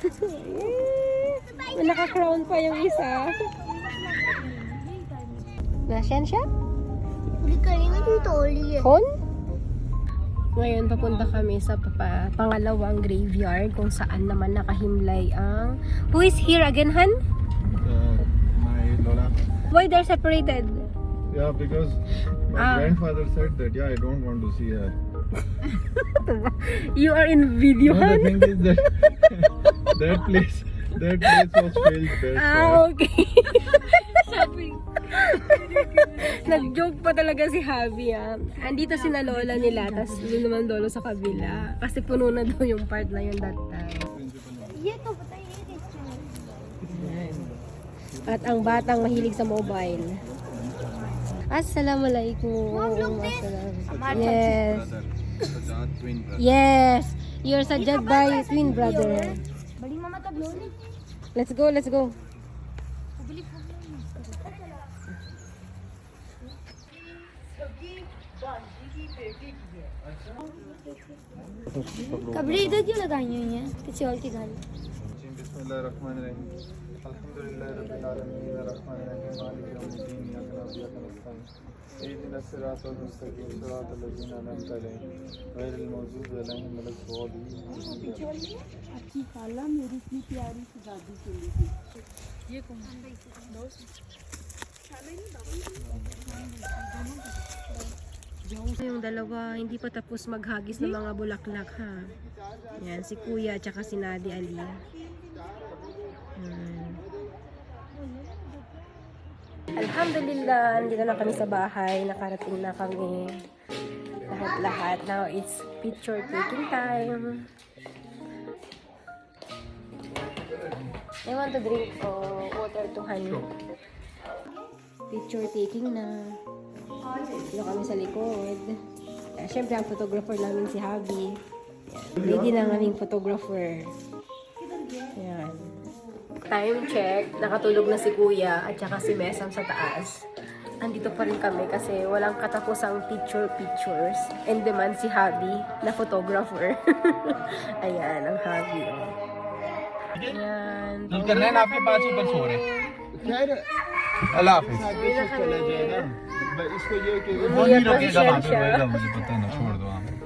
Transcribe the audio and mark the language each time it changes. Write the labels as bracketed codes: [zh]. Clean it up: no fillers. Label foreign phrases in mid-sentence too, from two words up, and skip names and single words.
[tl] May naka-crown pa yung isa. Nasyan siya? Uli kami dito, uli. Kon? Ngayon, papunta kami sa pangalawang graveyard kung saan naman nakahimlay ang... [en] Who is here again, Han? My Lola. Why they're separated? Yeah, because my grandfather said that, I don't want to see her. You are in video, No, the Han? thing is that that place was filled best. Okay. [tl] Nag-joke pa talaga si Javi, Andito si na lola nila, tapos doon naman lolo sa kabila. Kasi puno na daw yung part na yun [en] that time. [hi] ये तो बताइए [tl] At ang batang mahilig sa mobile. [en] Assalamualaikum. Yes. Twin brother. Yes. You're Sajjad by twin brother. [hi] बड़ी मामा तब लो ली [en] Let's go, let's go. [hi] कपड़े इधर क्यों लगाई हुई हैं किसी और की घर [ar] بسم الله الرحمن الرحيم الحمد لله رب العالمين الرحمن الرحيم مالك يوم الدين إياك نعبد وإياك نستعين اهدنا الصراط المستقيم صراط الذين أنعمت عليهم غير المغضوب عليهم ولا الضالين [hi] अच्छी खाला मेरी इतनी प्यारी सी दादी के लिए ये कौन [tl] Yung dalawa, hindi pa tapos maghagis ng mga bulaklak, ha? Yan, si Kuya at saka si Nadi Ali. Alhamdulillah, andito na kami sa bahay. Nakarating na kami. Lahat-lahat. [en] Now, it's picture taking time. I want to drink water to honey. Picture taking [tl] na. Dito kami sa likod. Siyempre, ang photographer namin si Javi. Lady ng aming photographer. Ayan. Time check. Nakatulog na si Kuya at saka si Mesam sa taas. Andito pa rin kami kasi walang katapusang pictures. And demand si Javi na photographer. Ayan, ang Javi. Ayan. [hi] करना है ना आपके पास ऊपर सो रहे खैर अल्लाह हाफिज चले जाए ना इसको ये कि [tl] Umiyak kasi siya. [hi] मुझे पता ना छोड़ दो